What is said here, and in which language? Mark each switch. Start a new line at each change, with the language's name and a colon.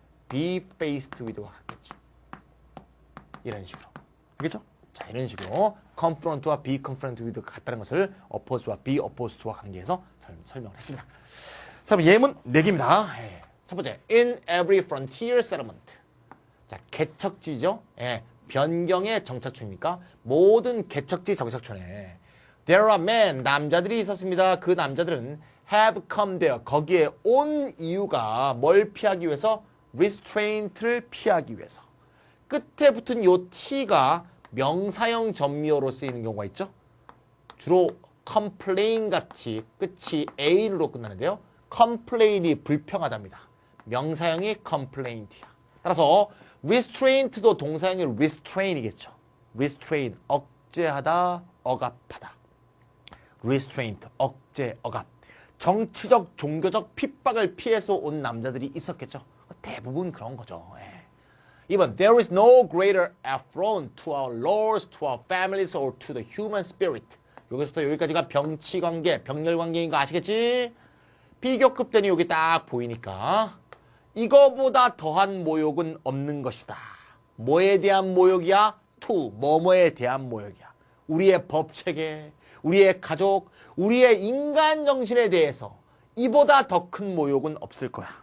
Korean: be faced with와 같겠죠. 이런 식으로. 알겠죠? 자, 이런 식으로 confront와 be confronted with가 같다는 것을 oppose와 be opposed와 관계해서 설명을 했습니다. 자, 그럼 예문 4개입니다. 첫 번째,
English: in every frontier settlement.
Korean: 자, 개척지죠? 예, 변경의 정착촌입니까? 모든 개척지 정착촌에
English: there are men,
Korean: 남자들이 있었습니다. 그 남자들은
English: have come there,
Korean: 거기에 온 이유가 뭘 피하기 위해서? restraint를 피하기 위해서. 끝에 붙은 요 t가 명사형 전미어로 쓰이는 경우가 있죠. 주로 complain 같이 끝이 ain으로 끝나는데요. complain이 불평하답니다. 명사형이 complaint이야. 따라서 restraint도 동사형이 restrain이겠죠. restrain, 억제하다, 억압하다. restraint, 억제, 억압. 정치적, 종교적 핍박을 피해서 온 남자들이 있었겠죠. 대부분 그런 거죠. 예.
English: 2번, there is no greater affront to our lords, to our families, or to the human spirit.
Korean: 여기서부터 여기까지가 병치관계, 병렬관계인 거 아시겠지? 비교급단이 여기 딱 보이니까 이거보다 더한 모욕은 없는 것이다. 뭐에 대한 모욕이야? to, 뭐뭐에 대한 모욕이야. 우리의 법체계, 우리의 가족, 우리의 인간 정신에 대해서 이보다 더 큰 모욕은 없을 거야.